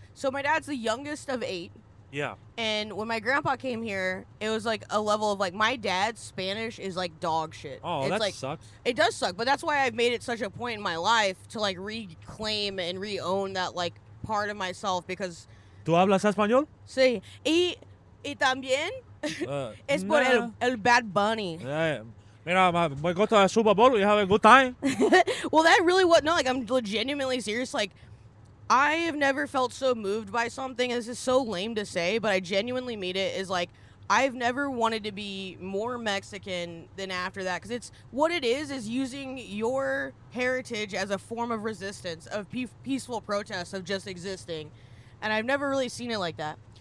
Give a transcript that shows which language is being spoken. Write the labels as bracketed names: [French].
[English] So, my dad's the youngest of 8. Yeah. And when my grandpa came here, it was, like, a level of, like, my dad's Spanish is, like, dog shit. Oh, it's that like, sucks. It does suck. But that's why I've made it such a point in my life to, like, reclaim and re-own that, like, part of myself because... [Spanish] ¿Tú hablas español? Sí. Y también... es por el Bad Bunny. [English] Mira, we go to the Super Bowl. We have a good time. Well, that really what? No, like I'm legitimately serious. Like I have never felt so moved by something. And this is so lame to say, but I genuinely mean it. Is like I've never wanted to be more Mexican than after that, because it's what it is using your heritage as a form of resistance, of peaceful protest, of just existing, and I've never really seen it like that.